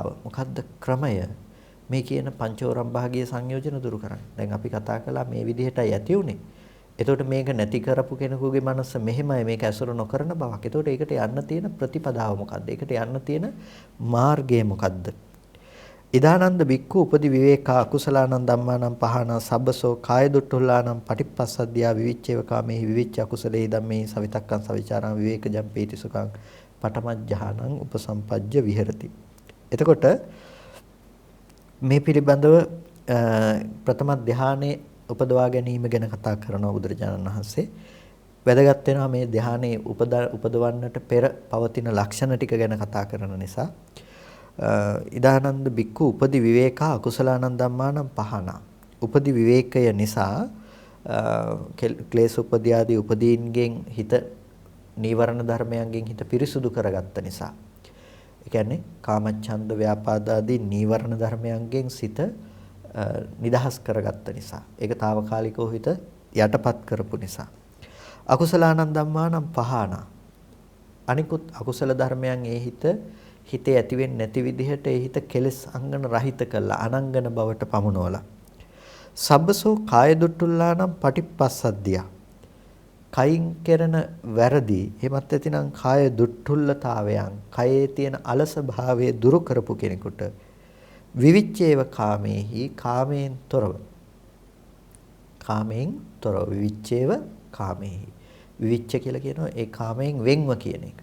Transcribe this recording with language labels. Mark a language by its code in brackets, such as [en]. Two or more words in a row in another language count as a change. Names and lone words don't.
[si] මොකද්ද ක්‍රමය? මේ කියන පංචෝරම් භාගීය සංයෝජන දුරු කරන්න. දැන් අපි කතා කළා මේ විදිහටයි ඇති උනේ. එතකොට මේක නැති කරපු කෙනෙකුගේ මනස මෙහෙමයි, මේක ඇසුරු නොකරන බවක්. එතකොට ඒකට යන්න තියෙන ප්‍රතිපදාව මොකද්ද? ඒකට යන්න තියෙන මාර්ගය මොකද්ද? [pi] ඉදානන්ද බික්ඛු උපදි විවේකා අකුසලානං ධම්මානං පහනා සබ්බසෝ කාය දුට්ඨුල්ලානං පටිපස්සද්ධියා විවිච්ඡේව කාමේ විවිච්ඡ අකුසලේ ධම්මේ සවිතක්කං සවිචාරං විවේකජම් පීති සුඛං පඨමඥානං උපසම්පජ්ජ විහෙරති. [si] එතකොට මේ පිළිබඳව ප්‍රථම ධානයේ උපදවා ගැනීම ගැන කතා කරන බුදුරජාණන් වහන්සේ වැදගත් වෙනවා මේ ධානයේ උපදවන්නට පෙර පවතින ලක්ෂණ ටික ගැන කතා කරන නිසා. [pi] ඉදානන්ද බික්ඛු උපදි විවේකා අකුසලානං ධම්මානං පහන. [si] උපදි විවේකය නිසා ක්ලේශ උපදී ආදී උපදීන්ගෙන් හිත නීවරණ ධර්මයන්ගෙන් හිත පිරිසුදු කරගත්ත නිසා. ඒ කියන්නේ කාමච්ඡන්ද ව්‍යාපාද ආදී නීවරණ ධර්මයන්ගෙන් සිත නිදහස් කරගත්ත නිසා. ඒක తాවකාලිකව හිත යටපත් කරපු නිසා. [pi] අකුසලානං ධම්මානං පහන. [si] අනිකුත් අකුසල ධර්මයන් හිතේ ඇති වෙන්නේ නැති විදිහට ඒ හිත කෙලෙස් අංගන රහිත කළා අනංගන බවට පමුණවලා. [pi] සබ්බසෝ කාය දුට්ටුල්ලානම් පටිපස්සද්ධිය. [si] කයින් කරන වැරදි එහෙමත් නැතිනම් කාය දුට්ටුල්ලතාවයන් කයේ තියෙන අලස භාවයේ දුරු කරපු කෙනෙකුට [pi] විවිච්ඡේව කාමේහි [si] කාමයෙන් තොරව [pi] විවිච්ඡේව කාමේහි [si] විවිච්ඡ කියලා කියනවා ඒ කාමයෙන් වෙන්ව කියන එක.